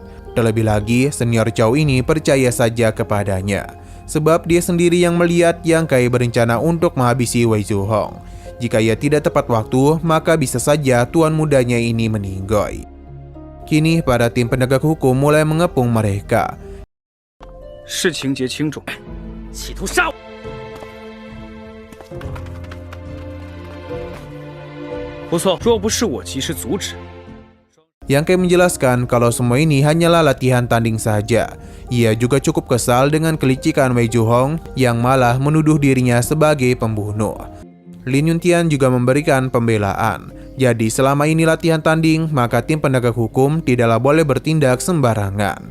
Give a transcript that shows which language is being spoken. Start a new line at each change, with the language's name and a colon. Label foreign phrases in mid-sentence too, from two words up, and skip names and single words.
Indonesian: Terlebih lagi senior Chow ini percaya saja kepadanya. Sebab dia sendiri yang melihat Yang Kai berencana untuk menghabisi Wei Zhuhong. Jika ia tidak tepat waktu, maka bisa saja tuan mudanya ini meninggoy. Kini para tim penegak hukum mulai mengepung mereka.
Chinese: 是情节轻重，企图杀我。不错，若不是我及时阻止。
Indonesian: Yang Kai menjelaskan kalau semua ini hanyalah latihan tanding saja. Ia juga cukup kesal dengan kelicikan Wei Zhuhong yang malah menuduh dirinya sebagai pembunuh. Lin Yuntian juga memberikan pembelaan. Jadi selama ini latihan tanding, maka tim penegak hukum tidaklah boleh bertindak sembarangan.